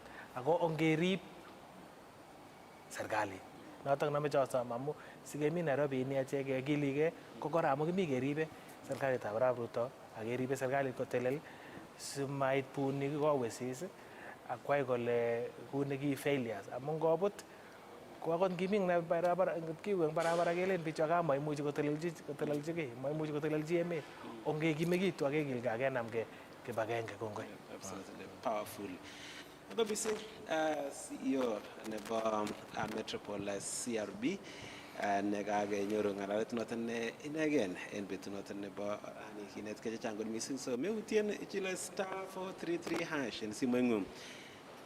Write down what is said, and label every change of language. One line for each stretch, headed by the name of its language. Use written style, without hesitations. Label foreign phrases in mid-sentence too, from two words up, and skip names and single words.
Kalenjin: Ako ongerib serikali notok nameche asom amu sikemi Nairobi ini achek kekilige ko kora amu kimi keribe serikalitab Arap Ruto ak keribe serikalit kotelel simait bunik kowesis ak kwai kole kuni ki failures amu ngobut ko akot ngimi barabara kiwe eng barabara kelen bichu aka maimuchi kotelelchi kiy, maimuchi kotelelchi emet. Ongekimekitu ak kekilge ak kenamge kibagenge. Kongoi.
English: Absolutely powerful.
Kalenjin: Ako bisi CEO nebo Metropole CRB nekakenyoru ngalalet noton ne inegen en betut noton nebo rani kinetkei chechang kot missing, so meutien ichile *433# en simoing'ung